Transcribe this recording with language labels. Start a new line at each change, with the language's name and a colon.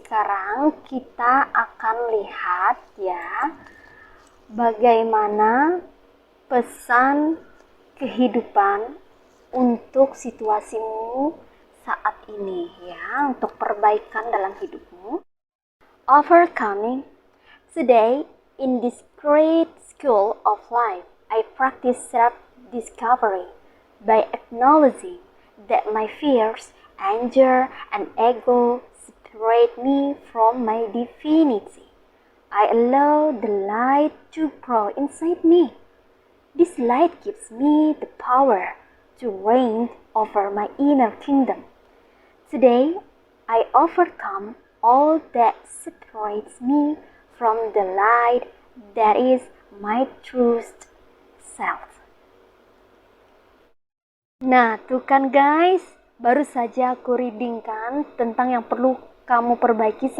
Indonesian: Sekarang kita akan lihat ya bagaimana pesan kehidupan untuk situasimu saat ini ya, untuk perbaikan dalam hidupmu.
English: Overcoming. Today, in this great school of life, I practice self-discovery by acknowledging that my fears, anger, and ego separate me from my divinity. I allow the light to grow inside me. This light gives me the power to reign over my inner kingdom. Today, I overcome all that separates me from the light that is my truest self.
Indonesian: Nah, tuh kan guys, baru saja aku readingkan tentang yang perlu kamu perbaiki.